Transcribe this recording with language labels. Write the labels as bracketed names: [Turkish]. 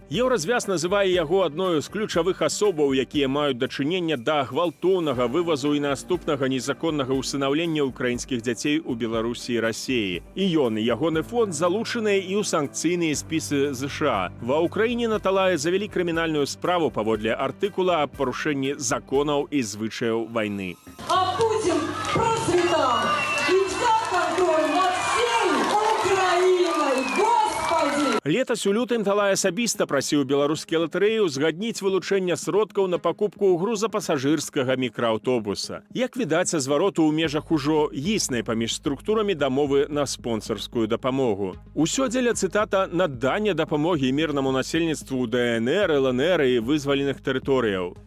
[Belarusian] Еўразвяз называе яго адной з ключавых асобаў, якія маюць дачынення да гвалтоўнага вывазу і наступнага незаконнага ўсынаўлення ўкраінскіх дзяцей у Беларусі і Расіі. І ён, і ягоны фонд залучаныя і ў санкцыйныя спісы ЗША. Ва ўкраіне на Талае завялі крымінальную справу паводле артыкула аб парушэнні законаў і звычаяў вайны. [Russian] А Путин процветал и взял контроль над всей Украиной, Господи! [Belarusian] Летась у лютым Талай асабіста прасіў беларускія латарэі узгадніць вылучэнне сродкаў на пакупку грузапасажырскага мікрааўтобуса. Як відаць, са звароту ў межах ужо існай паміж структурамі дамовы на спонсарскую дапамогу. Усё дзеля, цытата, надання дапамогі мірнаму насельніцтву ДНР, ЛНР і вызваленых тэрыторыяў.